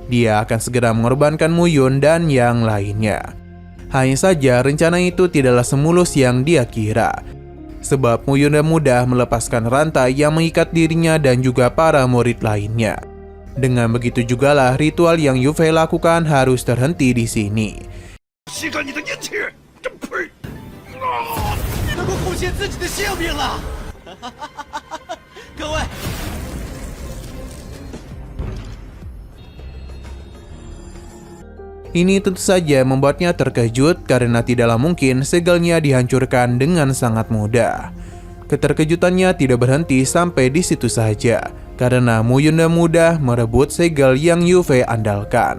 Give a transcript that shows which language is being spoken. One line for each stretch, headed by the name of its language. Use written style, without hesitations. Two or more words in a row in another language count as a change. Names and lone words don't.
Indonesian: Dia akan segera mengorbankan Muyun dan yang lainnya. Hanya saja rencana itu tidaklah semulus yang dia kira. Sebab Muyun dan mudah melepaskan rantai yang mengikat dirinya dan juga para murid lainnya. Dengan begitu jugalah ritual yang Yu Fei lakukan harus terhenti di sini.
Chinese: 吸干你的阴气！真呸！能够贡献自己的性命了！各位。
Indonesian: Ini tentu saja membuatnya terkejut karena tidaklah mungkin segelnya dihancurkan dengan sangat mudah. Keterkejutannya tidak berhenti sampai di situ saja, karena Muyun dan mudah merebut segel yang Yu Fei andalkan.